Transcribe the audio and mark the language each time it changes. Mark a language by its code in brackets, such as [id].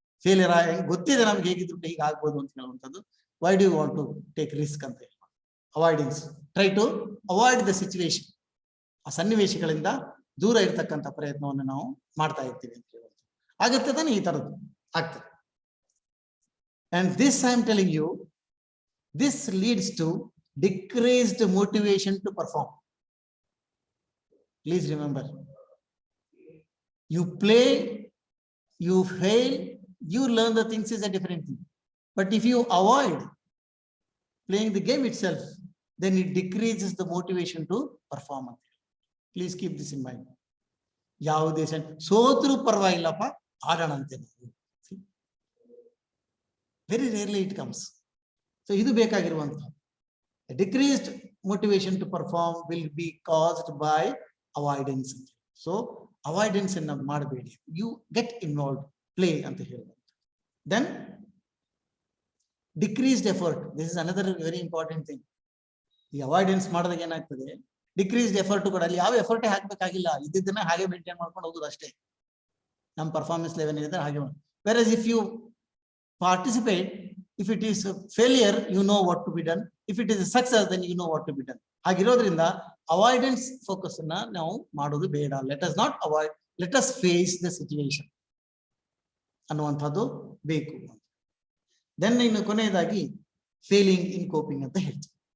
[kn] Failure ಗೊತ್ತಿದೆ ನಮ್ಗೆ ಹೇಗಿದ್ರು ಹೀಗೆ ಆಗ್ಬೋದು ಅಂತ ಹೇಳುವಂಥದ್ದು. [en] why do you want to take risk [kn] ಅಂತ ಹೇಳಿ avoidance. [en] Try to avoid the situation. [kn] ಆ ಸನ್ನಿವೇಶಗಳಿಂದ ದೂರ ಇರ್ತಕ್ಕಂಥ ಪ್ರಯತ್ನವನ್ನು ನಾವು ಮಾಡ್ತಾ ಇರ್ತೀವಿ ಅಂತ ಹೇಳುವಂಥದ್ದು. ಆಗತ್ತೆ ತಾನೆ ಈ ತರದ್ದು? ಆಗ್ತದೆ. [en] And this I am telling you, this leads to decreased motivation to perform. Please remember, you play, you fail, you learn the things is a different thing. But if you avoid playing the game itself, then it decreases the motivation to perform. Please keep this in mind. [kn] ಯಾವುದೇ ಸೋತ್ರು ಪರವಾಗಿಲ್ಲಪ್ಪ, ಆಡೋಣ ಅಂತೆ ನಾವು. [en] Very rarely it comes. So [kn] idu bekagiruvanತಹ [en] decreased motivation to perform will be caused by avoidance. So avoidance [kn] enna ಮಾಡಬೇಡಿ. [en] You get involved, play [kn] anta ಹೇಳುವಂತ. [en] Then decreased effort. This is another very important thing. [kn] ಈ avoidance ಮಾಡಿದಾಗ ಏನಾಗ್ತದೆ, decreased effort ಕೂಡ ಅಲ್ಲಿ ಯಾವ effort ಹಾಕ್ಬೇಕಾಗಿಲ್ಲ, ಇದ್ದನ್ನ ಹಾಗೆ maintain ಮಾಡ್ಕೊಂಡು ಹೋಗೋದು ಅಷ್ಟೇ. ನಮ್ಮ ಪರ್ಫಾರ್ಮೆನ್ಸ್ ಲೆವೆಲ್ ಏನಿದೆ ಹಾಗೆ. [en] Whereas if you participate, if it is a failure, you know what to be done. If it is a success, then you know what to be done. [kn] ಹಾಗಿರೋದ್ರಿಂದ avoidance focus ಅನ್ನ ನಾವು ಮಾಡೋದು ಬೇಡ. [en] let us not avoid, let us face the situation [kn] ಅನ್ನುವಂಥದ್ದು ಬೇಕು. Then ಇನ್ನು ಕೊನೆಯದಾಗಿ failing ಇನ್ coping ಅಂತ ಹೇಳ್ತೀವಿ.